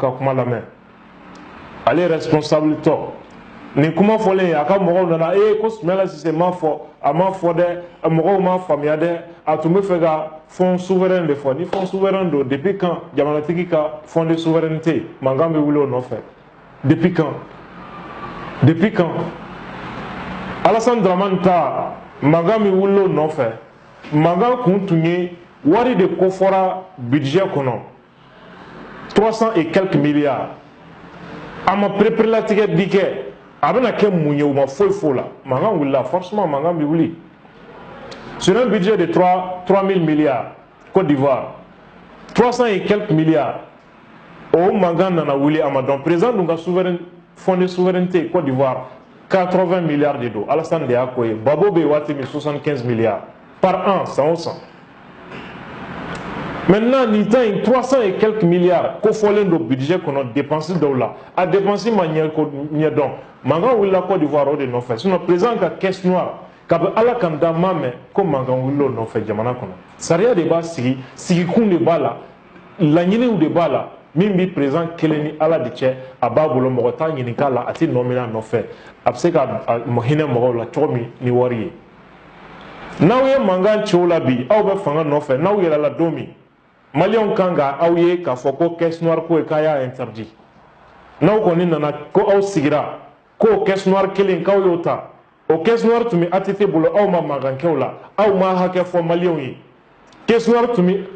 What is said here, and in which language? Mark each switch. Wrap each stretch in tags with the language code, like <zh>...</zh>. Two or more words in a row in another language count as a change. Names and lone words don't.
<bm>ka kuma lamɛn ale responsable tɔ nin kuma fɔlen a ka mɔgɔw nana ko Soumaïla Cissé m'a fɔ a m'a fɔ dɛ mɔgɔw m'a faamuya dɛ a tun bɛ fɛ ka</bm> <fr>fond souverain</fr> <bm>de fɔ ni</bm> <fr>fond souverain</fr> <bm>don</bm> <fr>depuis quand</fr> <bm>jamanatigi ka</bm> <fr>fond de souveraineté</fr> <bm>mankan bɛ wuli o nɔfɛ</bm> <fr>depuis quand</fr> <bm>Alassane Dramane ta mankan bɛ wuli o nɔfɛ mankan kun tun ye wari de kofɔra budget kɔnɔ</bm> <fr>300 et quelques milliards</fr> <bm>a ma pereperelatigɛ bi kɛ a bɛna kɛ mun ye u ma foyi la mankan wulila forcément mankan bɛ wuli</bm> <fr>sur un budget de 3000 milliards</fr> <bm>Côte d'Ivoire</bm> <fr>300 et quelques milliards</fr> <bm>o mankan nana wuli a ma dɔn président dun ka</bm> <fr>fond de</fr> <bm>souveraineté Côte d'Ivoire</bm> <fr>80 milliards de</fr> <bm>don Alassane de y'a ko ye Babo bɛ waati min</bm> <fr>75 milliards par an</fr> <bm>san o san maintenant nin ta in</bm> <fr>300 et quelques milliards</fr> <bm>kofɔlen don budget kɔnɔ dépense dɔw la a dépense ma ɲɛdɔn mankan wulila Côte d'Ivoire o de nɔfɛ sinon président ka</bm> <fr>caisse noire</fr> <bm>kabi ala kan da ma mɛn ko mankan wulila o nɔfɛ jamana kɔnɔ sariya de b'a sigi sigikun de b'a la laɲiniw de b'a la min bi président kelen ni ala de cɛ a b'a bolo mɔgɔ t'a ɲininka la a tɛ nɔ min a nɔfɛ a bɛ se ka hinɛ mɔgɔw la cogo min ni wari ye n'aw ye mankan ci o la bi aw bɛ fanga nɔfɛ n'aw yɛlɛla don min Maliens kan ka aw ye k'a fɔ ko</bm> <fr>caisse noire</fr> <bm>ko ye k'a y'a interdit n'aw kɔni nana ko aw sigira ko</bm> <fr>caisse noire</fr> <bm>kelen k'aw y'o ta o</bm> <fr>caisse noire</fr> <bm>tun bɛ ATT bolo aw ma mankan kɛ o la aw ma hakɛ fɔ Maliens ye</bm> <fr>caisse noire</fr> <bm>tun bɛ</bm>